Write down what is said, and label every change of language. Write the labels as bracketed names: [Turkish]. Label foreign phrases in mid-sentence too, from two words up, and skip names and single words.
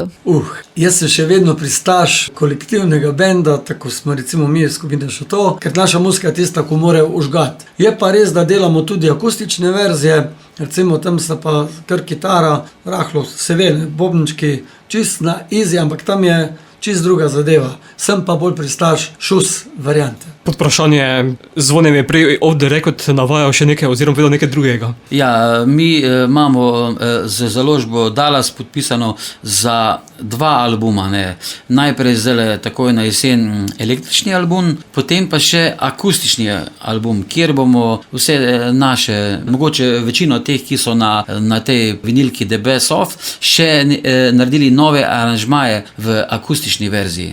[Slovenian] Jaz sem še vedno pristaš kolektivnega benda, tako smo recimo mi skupina Šato, ker naša muzika je tista, ko mora užgati. Je pa res, da delamo tudi akustične verzije, recimo tam sta pa kar kitara, rahlo seveda, bobnički, čist na easy, ampak tam je čist druga zadeva. Sem pa bolj pristaš šus variante. Pod vprašanje Zvone mi je prej [English] off the record [Slovenian] navajal še nekaj oziroma vedel nekaj drugega. Ja, mi imamo z založbo Dallas podpisano za 2 albuma. Ne. Najprej zdaj takoj na jesen električni album, potem pa še akustični album, kjer bomo vse naše, mogoče večino teh, ki so na tej vinilki The Best Of, še naredili nove aranžmaje v akustični verziji.